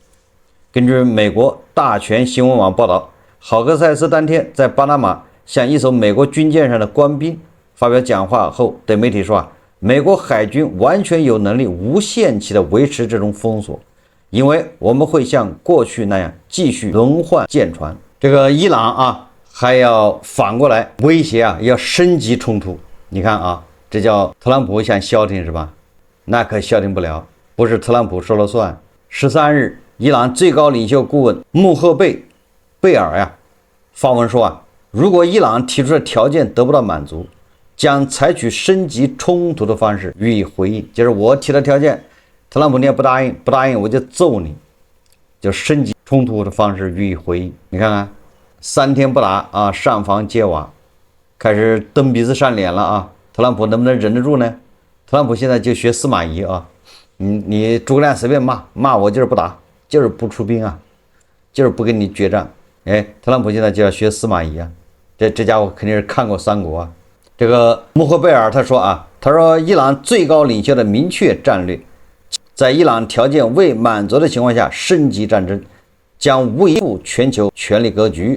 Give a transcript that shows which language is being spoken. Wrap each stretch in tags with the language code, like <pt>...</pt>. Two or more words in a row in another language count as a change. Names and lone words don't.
<zh>根據美國大全新聞網報道，豪克塞斯當天在巴拿馬向一艘美國軍艦上的官兵發表講話後，對媒體說啊，美國海軍完全有能力無限期的維持這種封鎖，因為我們會像過去那樣繼續輪換艦船。這個伊朗啊，還要反過來威脅啊，要升級衝突。你看啊，這叫特朗普想消停是吧？那可消停不了，不是特朗普說了算。13日，伊朗最高領袖顧問穆赫貝爾呀發文說啊，如果伊朗提出的條件得不到滿足，將採取升級衝突的方式予以回應。就是我提的條件，特朗普你也不答應，不答應我就揍你，就升級衝突的方式予以回應。你看看，3天不打啊，上房揭瓦，開始蹬鼻子上臉了啊！特朗普能不能忍得住呢？特朗普現在就學司馬懿啊，你諸葛亮隨便罵我，就是不打，就是不出兵啊，就是不跟你決戰。哎，特朗普現在就要學司馬懿啊，這家伙肯定是看過三國啊。這個穆赫貝爾他說伊朗最高領袖的明確戰略，在伊朗條件未滿足的情況下升級戰爭，將維護全球權力格局。</zh>